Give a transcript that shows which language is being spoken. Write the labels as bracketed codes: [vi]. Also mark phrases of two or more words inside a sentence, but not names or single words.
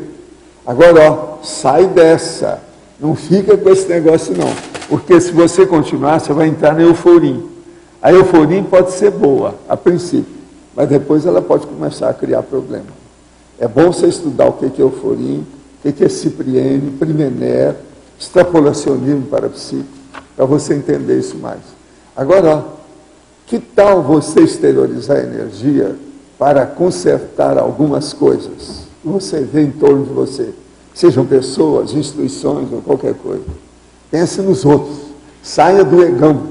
[pt] Agora, ó, sai dessa. Não fica com esse negócio, não. Porque se você continuar, você vai entrar na euforia. A euforia pode ser boa, a princípio, mas depois ela pode começar a criar problema. É bom você estudar o que é euforia, o que é cipriene, primener, extrapolacionismo parapsíquico, para você entender isso mais. Agora, ó, que tal você exteriorizar a energia para consertar algumas coisas que você vê em torno de você? Sejam pessoas, instituições ou qualquer coisa. Pense nos outros. Saia do egão.